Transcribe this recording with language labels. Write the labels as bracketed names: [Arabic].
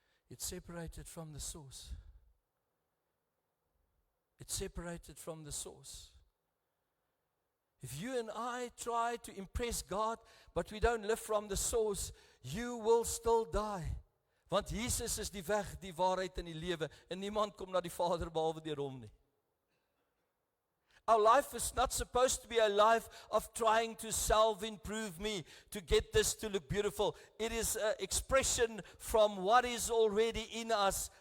[English] It's separated from the source. It's separated from the source. If you and I try to impress God, but we don't live from the source, you will still die. [Afrikaans] Want Jesus is die weg, die waarheid en die lewe, en niemand kom na die Vader behalwe deur hom nie. [English] Our life is not supposed to be a life of trying to self-improve me, to get this to look beautiful. It is an expression from what is already in us.